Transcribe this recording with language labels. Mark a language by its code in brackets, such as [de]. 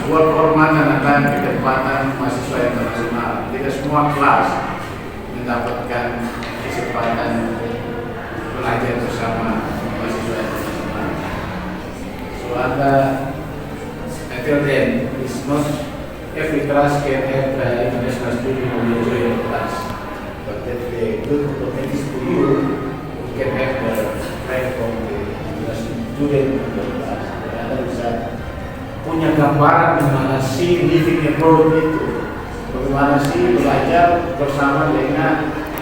[id] Buat kehormatan akan ketepatan mahasiswa internasional. Tidak semua kelas mendapatkan kesempatan belajar bersama mahasiswa internasional. [en] So until then, it's not every class can have international student who enjoy the class. But that the good opportunities to you can have the platform the international student in the class. [id] Anda bisa punya gambaran bagaimana sih [en] living abroad [id] itu, bagaimana sih belajar bersama dengan